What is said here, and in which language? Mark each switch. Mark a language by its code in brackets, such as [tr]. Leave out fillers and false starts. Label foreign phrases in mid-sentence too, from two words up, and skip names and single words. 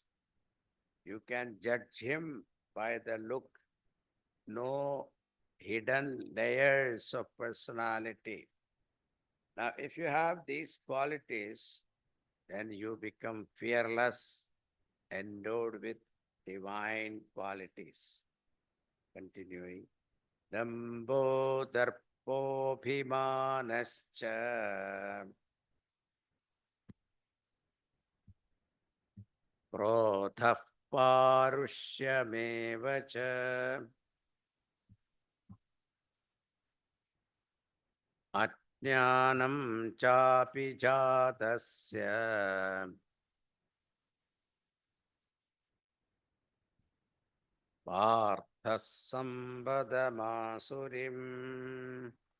[en] You can judge him by the look, no hidden layers of personality. Now, if you have these qualities, then you become fearless, endowed with divine qualities. Continuing. [sa] दम्भो दर्पोऽभिमानश्च क्रोधः पारुष्यमेव च अज्ञानं चापि जातस्य पार्थ सम्पदमासुरीम्.